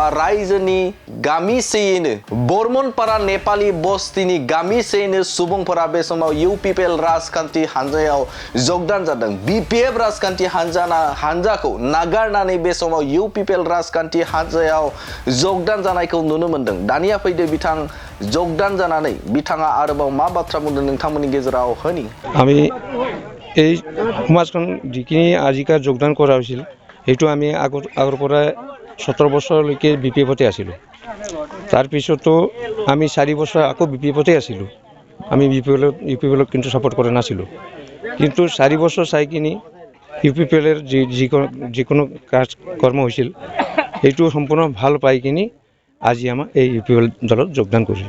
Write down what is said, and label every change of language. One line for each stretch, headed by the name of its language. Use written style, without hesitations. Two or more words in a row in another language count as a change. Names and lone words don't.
Bodo: रायजोनि गामिसेयैनो बर्मनपारा नेपाली बस्तिनि गामिसेयैनो सुबुंफोरा बे समाव यूपीपीएल राजखान्थि हान्जायाव जगदान जादों बीपीएफ राजखान्थि हान्जाखौ नागारनानै बे समाव यूपीपीएल राजखान्थि हान्जायाव जगदान जानायखौ नुनो मोन्दों दानिया फैदो बिथां जगदान जानानै बिथाङा आरोबाव मा बाथ्रा बुंदों नोंथांमोननि गेजेराव होनि
Assamese: আমি এই সমাজখন যিখিনি আজিকালি যোগদান কৰা হৈছিল সেইটো আমি আগৰ পৰা 17 বছৰলৈকে বিপিএফতে আছিলোঁ তাৰপিছতো আমি 4 বছৰ আকৌ বিপিএফতে আছিলোঁ আমি ইউপিপিএলক কিন্তু সাপোৰ্ট কৰা নাছিলোঁ কিন্তু 4 বছৰ চাই কিনি ইউপিপিএলৰ যিকোনো কৰ্ম হৈছিল সেইটো সম্পূৰ্ণ ভাল পাই কিনি আজি আমাৰ এই ইউপিপিএল দলত যোগদান কৰিলোঁ